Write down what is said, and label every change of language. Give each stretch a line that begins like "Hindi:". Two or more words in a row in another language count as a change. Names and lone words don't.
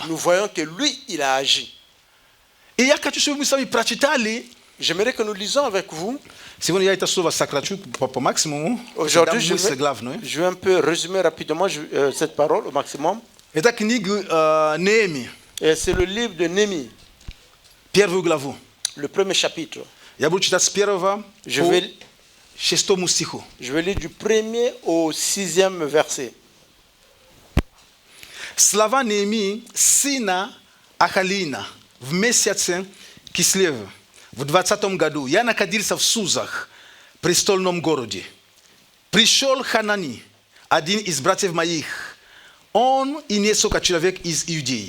French: Nous voyons que lui, il a agi.
Russian: И я хочу, чтобы мы с вами прочитали.
French: J'aimerais que nous lisons avec vous.
Russian: Сегодня я это слово сокращу по максимуму.
French: Aujourd'hui,
Russian: Дам мысль главную.
French: je vais un peu résumer rapidement cette parole au maximum.
Russian: Это книга Неемии,
French: Et c'est le livre de Néhémie,
Russian: первую главу.
French: le premier chapitre.
Russian: Я буду читать с 1 по 6 стиху.
French: Je vais lire du 1er au 6e verset.
Russian: Слова Неемии, сына Ахалина, в месяце Кислев, в 20 году, я находился в Сузах, престольном городе. Пришел Ханани, один из братьев моих, он и несколько человек из Иудеи.